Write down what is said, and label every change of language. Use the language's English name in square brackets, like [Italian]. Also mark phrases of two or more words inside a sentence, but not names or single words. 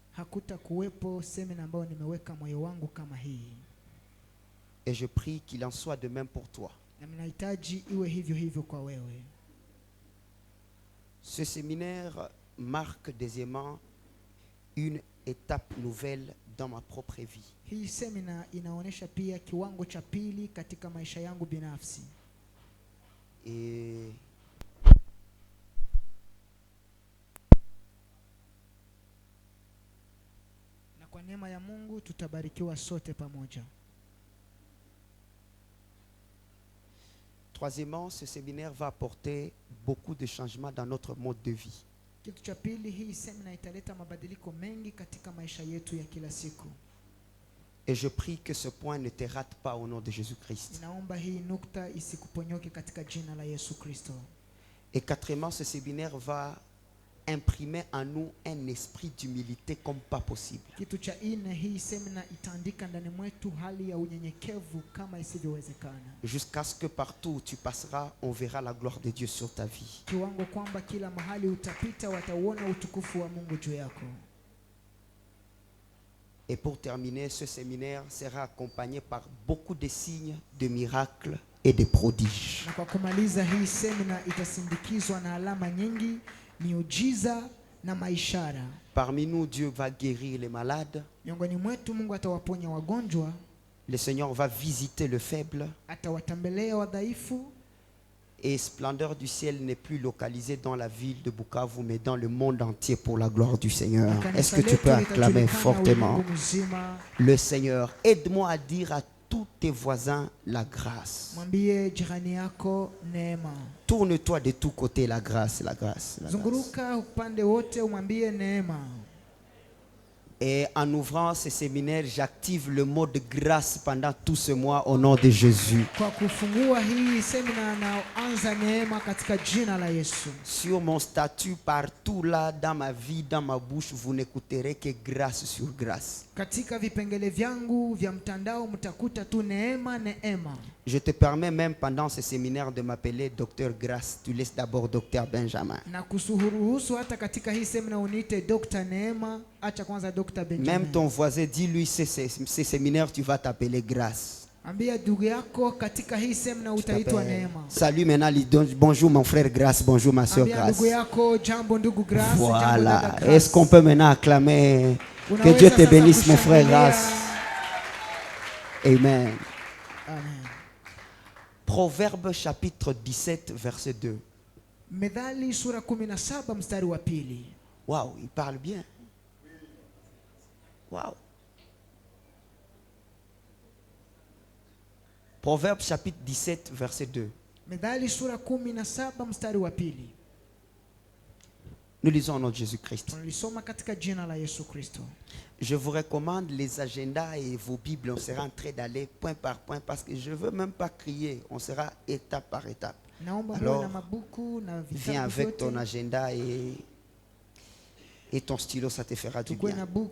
[French] Et je prie qu'il en soit de même pour toi. Ce séminaire marque deuxièmement une étape nouvelle dans ma propre vie. [Swahili] Hii semina inaonyesha pia kiwango cha pili katika maisha yangu binafsi. [French] Et [Swahili] na kwa neema ya Mungu tutabarikiwa sote pamoja. [French] troisièmement, ce séminaire va apporter beaucoup de changements dans notre mode de vie. [Swahili] Kitu cha pili, hii semina italeta mabadiliko mengi katika maisha yetu ya kila siku. [French] Et je prie que ce point ne te rate pas au nom de Jésus-Christ. [Swahili] Naomba hii nukta isikuponyoke katika jina la Yesu Kristo. [French] Et quatrièmement, ce séminaire va imprimer en nous un esprit d'humilité comme pas possible. [Swahili] Kitu cha nne, hii semina itaandika ndani mwetu hali ya unyenyekevu kama isivyowezekana. [French] Jusqu'à ce que partout où tu passeras, on verra la gloire de Dieu sur ta vie. [Swahili] Kiwango kwamba kila mahali utapita watauona utukufu wa Mungu juu yako. [French] Et pour terminer, ce séminaire sera accompagné par beaucoup de signes, de miracles et de prodiges. [Swahili] Na kwa kumaliza, hii semina itasindikizwa na alama nyingi, miujiza na maishara. [French] Parmi nous, Dieu va guérir les malades. [Swahili] Miongoni mwetu Mungu atawaponya wagonjwa. [French] Le Seigneur va visiter le faible. [Swahili] Atawatembelea wadhaifu. [French] Et Splendeur du ciel n'est plus localisé dans la ville de Bukavu, mais dans le monde entier pour la gloire du Seigneur. Est-ce que tu peux acclamer fortement le Seigneur? Aide-moi à dire à tous tes voisins la grâce. [Swahili] Mwambie jirani yako neema. [French] Tourne-toi de tous côtés, la grâce, la grâce, la grâce. [Swahili] Zunguruka upande wote umwambie neema. [French] Et en ouvrant ce séminaire, j'active le mot de grâce pendant tout ce mois au nom de Jésus. [Swahili] Kwa kufungua hii semina na anza neema katika jina la Yesu. [French] Sur mon statut, partout là, dans ma vie, dans ma bouche, vous n'écouterez que grâce sur grâce. [Swahili] Katika vipengele vyangu vya mtandao mtakuta tu neema neema. [French] Je te permets même pendant ce séminaire de m'appeler Docteur Grâce. Tu laisses d'abord Docteur Benjamin. [Swahili] Na kusuhuruhusu hata katika hii semina uniite Dr. Neema, acha kwanza Dr. Benjamin. [French] Même ton voisin, dis-lui ce séminaire tu vas t'appeler Grâce. [Swahili] Ambia ndugu yako katika hii semina utaitwa neema. [French] Salut maintenant, bonjour mon frère Grâce, bonjour ma soeur Grâce. [Swahili] Ndugu yako jambo ndugu Grâce, [French] voilà. Est-ce qu'on peut maintenant acclamer que Dieu te bénisse mon frère Grâce. Amen. Amen. Proverbe chapitre 17 verset 2. [Swahili] Methali sura 17 mstari wa pili. [French] Waouh, il parle bien. Waouh. Proverbe chapitre 17 verset 2. [Swahili] Methali sura 17 mstari wa pili. [French] Nous lisons au nom de Jésus-Christ. [Swahili] Tunalisoma katika jina la Yesu Kristo. [French] Je vous recommande les agendas et vos Bibles. On sera en train d'aller point par point parce que je ne veux même pas crier. On sera étape par étape. Alors, viens avec ton agenda et ton stylo, ça te fera du bien.